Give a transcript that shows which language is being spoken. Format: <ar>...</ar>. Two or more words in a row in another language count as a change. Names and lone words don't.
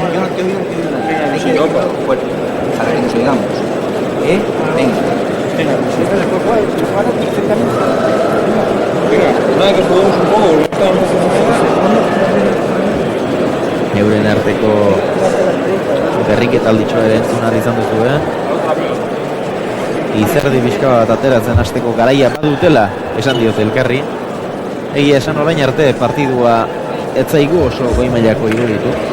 <es>Yo, pero fuerte. A ver, nos llegamos. Venga. Nada, que jugamos un poco.</es> <eu>Euren arteko berriketa alditxoa ere entzun izan duzu, Izerdi pixka bat ateratzen hasteko garaia badutela, esan diote elkarri. Egia esan orain arte partidua ez zaigu oso goi mailako iruditu.</eu>